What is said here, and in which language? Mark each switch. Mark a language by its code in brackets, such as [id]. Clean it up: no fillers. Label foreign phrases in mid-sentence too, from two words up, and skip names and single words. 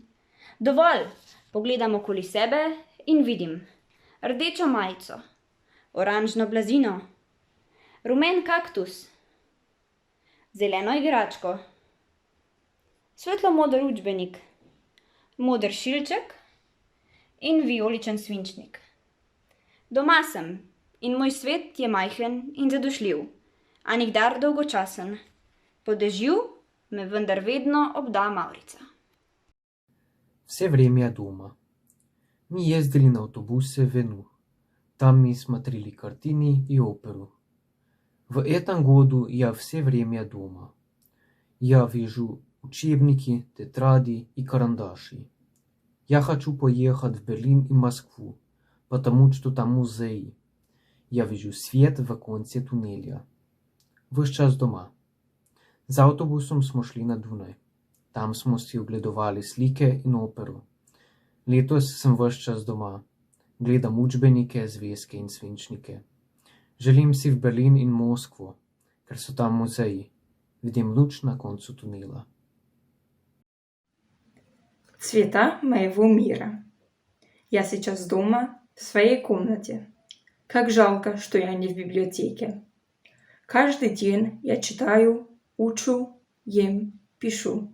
[sl] Dovolj, pogledam okoli sebe in vidim rdečo majico, oranžno blazino, rumen kaktus, zeleno igračko, svetlo-moder učbenik, moder šilček in vijoličen svinčnik. Doma sem in moj svet je majhen in zadošljiv, a nikdar dolgočasen. Po dežju me vendar vedno obda mavrica. [ru] Все время я дома. Мы ездили на автобусе в Вену. Там мы смотрели картины и оперу. В этом году я все время дома. Я вижу учебники, тетради и карандаши. Я хочу поехать в Берлин и Москву, потому что там музеи. Я вижу свет в конце туннеля. Весь час дома. [sl] Z avtobusom smo šli na Dunaj. Tam smo si ogledovali slike in opero. Letos sem ves čas doma. Gledam učbenike, zvezke in svinčnike. Želim si v Berlin in Moskvo, ker so tam muzeji. Vidim luč na koncu tunela. [ru] Цвета моего мира. Я сейчас дома, в своей комнате. Как жалко, что я не в библиотеке. Каждый день я читаю, учу, ем, пишу.